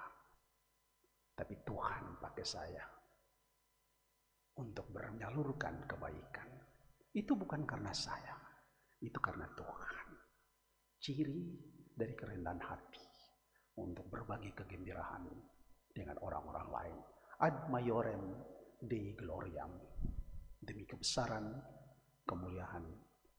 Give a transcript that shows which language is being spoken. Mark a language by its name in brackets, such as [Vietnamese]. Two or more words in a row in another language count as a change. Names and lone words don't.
[Indonesian] Tapi Tuhan pakai saya untuk menyalurkan kebaikan. Itu bukan karena saya, itu karena Tuhan. Ciri dari kerendahan hati untuk berbagi kegembiraan dengan orang-orang lain. [Latin] Ad maiorem Dei gloriam. [Indonesian] Demi kebesaran, kemuliaan